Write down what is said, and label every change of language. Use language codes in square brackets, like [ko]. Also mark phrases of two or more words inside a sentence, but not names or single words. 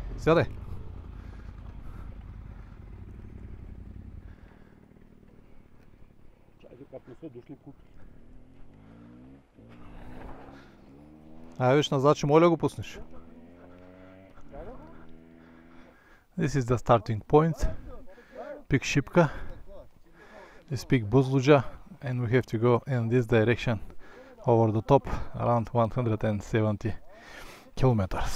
[bg] Чакай, как не са дошли купи. Ай, виж назад, че моля го пуснеш. [en] This is the starting point. Peak Shipka. This peak Buzluja, and we have to go in this direction over the top around 170 kilometers.